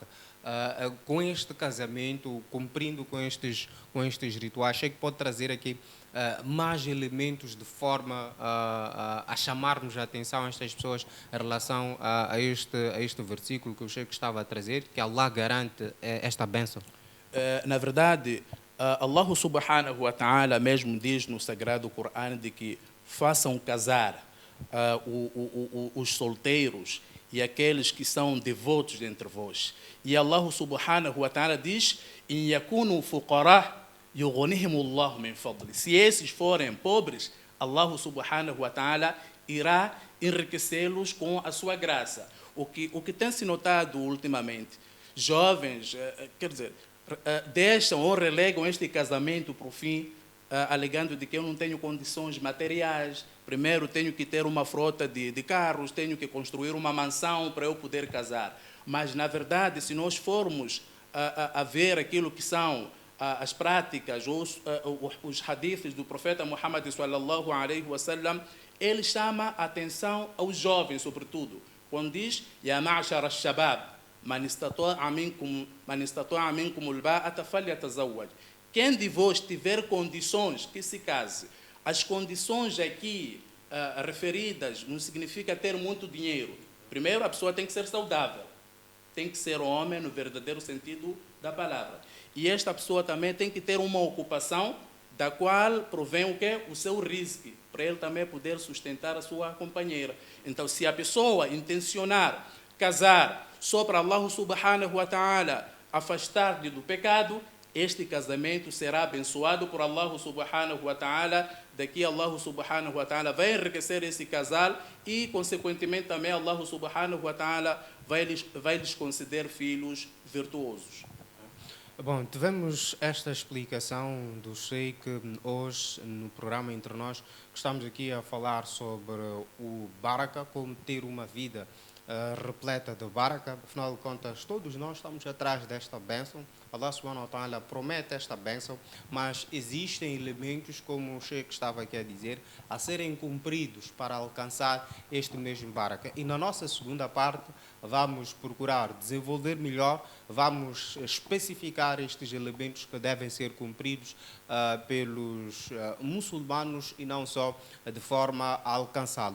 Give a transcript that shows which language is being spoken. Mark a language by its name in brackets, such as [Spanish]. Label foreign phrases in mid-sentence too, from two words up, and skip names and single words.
[Portuguese] Com este casamento, cumprindo com estes rituais, sei que pode trazer aqui mais elementos de forma a chamar-nos a atenção a estas pessoas em relação a este versículo que o Sheikh estava a trazer, que Allah garante esta bênção. Na verdade, [Arabic] الله سبحانه وتعالى [Portuguese] mesmo diz no Sagrado Corão de que façam casar os solteiros e aqueles que são devotos dentre vós. [Arabic] E الله سبحانه وتعالى diz: "إن يكونوا فقراء يغنهم الله من فضله." [Portuguese] Se esses forem pobres, [Arabic] الله سبحانه وتعالى [Portuguese] irá enriquecê-los com a sua graça. O que tem se notado ultimamente, jovens, quer dizer, deixam ou relegam este casamento para o fim, alegando de que eu não tenho condições materiais. Primeiro tenho que ter uma frota de carros, tenho que construir uma mansão para eu poder casar. Mas, na verdade, se nós formos a ver aquilo que são as práticas, os hadiths do profeta Muhammad [Arabic] صلى الله عليه وسلم, [Portuguese] ele chama a atenção aos jovens, sobretudo, quando diz: [Arabic] "يا معشر الشباب من استطاع منكم الباءة فليتزوج." [Portuguese] Quem de vós tiver condições, que se case. As condições aqui referidas não significa ter muito dinheiro. Primeiro, a pessoa tem que ser saudável. Tem que ser homem no verdadeiro sentido da palavra. E esta pessoa também tem que ter uma ocupação da qual provém o quê? O seu risco, para ele também poder sustentar a sua companheira. Então, se a pessoa intencionar casar só para [Arabic] الله سبحانه وتعالى [Portuguese] afastar-lhe do pecado, este casamento será abençoado por [Arabic] الله سبحانه وتعالى. [Portuguese] Daqui [Arabic] الله سبحانه وتعالى [Portuguese] vai enriquecer esse casal e, consequentemente, também [Arabic] الله سبحانه وتعالى [Portuguese] vai lhes conceder filhos virtuosos. Bom, tivemos esta explicação do Sheikh hoje no programa Entre Nós, que estamos aqui a falar sobre o baraka, como ter uma vida repleta de baraka. Afinal de contas, todos nós estamos atrás desta bênção. [Arabic] الله سبحانه وتعالى [Portuguese] promete esta bênção, mas existem elementos, como o Sheikh estava aqui a dizer, a serem cumpridos para alcançar este mesmo baraka. E na nossa segunda parte vamos procurar desenvolver melhor, vamos especificar estes elementos que devem ser cumpridos pelos muçulmanos e não só de forma a alcançá-lo.